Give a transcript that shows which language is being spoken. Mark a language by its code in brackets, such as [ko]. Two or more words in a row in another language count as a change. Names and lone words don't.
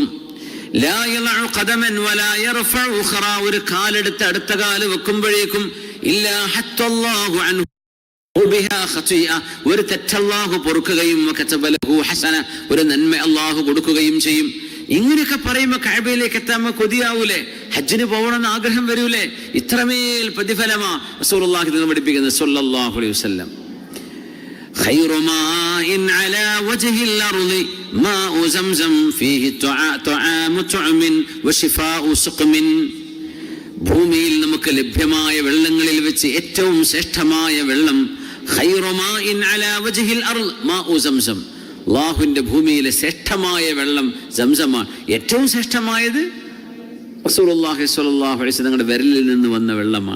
[ar] لا يضع قدما ولا يرفع أخرى, [ml] ഒരു കാലെടുത്ത് അടുത്ത കാല് വെക്കുമ്പോഴേക്കും [ar] إلا حط الله عنه بها خطيئة, [ml] ഒരു തെറ്റ് അല്ലാഹു പൊറുക്കുകയും [ar] وكتب له حسنة, [ml] ഒരു നന്മ അല്ലാഹു കൊടുക്കുകയും ചെയ്യും. ഇങ്ങനെയൊക്കെ പറയുമ്പോൾ കഅബയിലേക്ക് എത്താൻ കൊതിയാവൂലേ? ഹജ്ജിന് പോകണമെന്ന് ആഗ്രഹം വരൂലേ? ഇത്രമേൽ പ്രതിഫലമാ റസൂലുള്ളാഹി തന്നെ പഠിപ്പിക്കുന്നത് [ar] صلى الله عليه وسلم. خير ماء على وجه الأرض ماء زمزم فيه طعام طعم وشفاء سقم. [ml] ഭൂമിയിൽ നമുക്ക് ലഭ്യമായ വെള്ളങ്ങളിൽ വെച്ച് ഏറ്റവും ശ്രേഷ്ഠമായ വെള്ളം [ar] خير ماء على وجه الأرض ماء زمزم, [ml] അല്ലാഹുവിന്റെ ഭൂമിയിലെ ശ്രേഷ്ഠമായ വെള്ളം സംസമാണ്. ഏറ്റവും ശ്രേഷ്ഠമായത് റസൂലുള്ളാഹി [ar] صلى الله عليه وسلم [ml] തങ്ങളുടെ വിരലിൽ നിന്ന് വന്ന വെള്ളമാണ്.